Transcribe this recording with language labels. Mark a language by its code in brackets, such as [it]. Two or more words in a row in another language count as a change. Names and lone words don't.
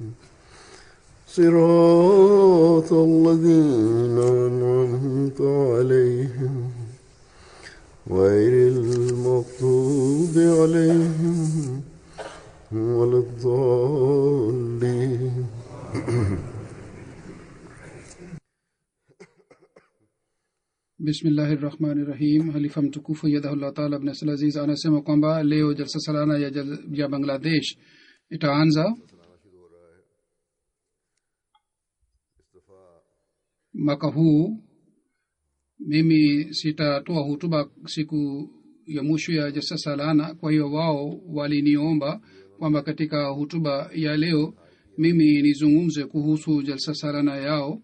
[ar] صراط الذين أنعمت عليهم غير المغضوب عليهم ولا الضالين. Bismillahirrahmanirrahim. [sw] Halifa mtukufu [ar] أيده الله تعالى [sw] Ibn Abdul Aziz anasema kwamba leo jalsa salana ya Bangladesh itaanza. Mwaka huu mimi sitatoa hutuba siku ya mwisho ya jalsa salana, kwa hiyo wao waliniomba kwamba katika hutuba ya leo mimi nizungumze kuhusu jalsa salana yao.